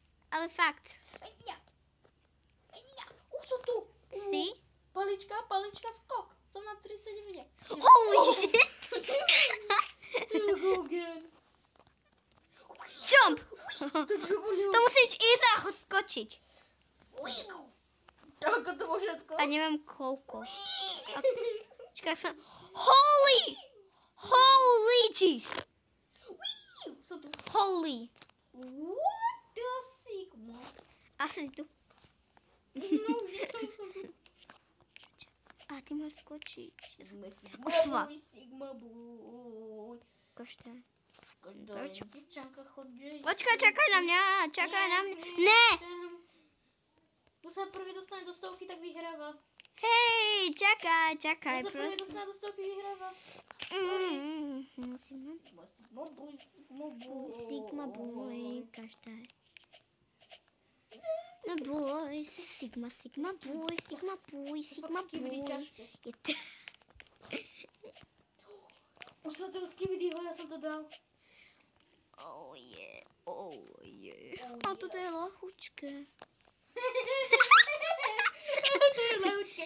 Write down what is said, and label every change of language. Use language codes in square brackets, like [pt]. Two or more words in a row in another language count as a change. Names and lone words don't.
[sk] Ale fakt. Už som tu. Si? Palička, skok. Som na 39. [en] Holy shit! Jump! [sk] To musíš ísť a skočiť. Ako to bolo všetko? A neviem koľko. Čakaj sa. [en] Holy jeez! [sk] Som tu. Holy. [en] What the sigma? [sk] Asi tu. No už nie som tu. A ty máš skočiť. [en] Sigma boy. [sk] Košte. Chodí. Počkaj, čakaj na mňa. Ne! Kto sa prvý dostane do stovky, tak vyhráva. Hej, čakaj. Kto sa prvý dostane do stovky, vyhráva. [en] Sigma boy, každá. No boy, sigma boy. [sk] Už som toho Skibidyho, ja som to dal. [en] Oh yeah. [sk] A toto je lahučké. To je ľahučké.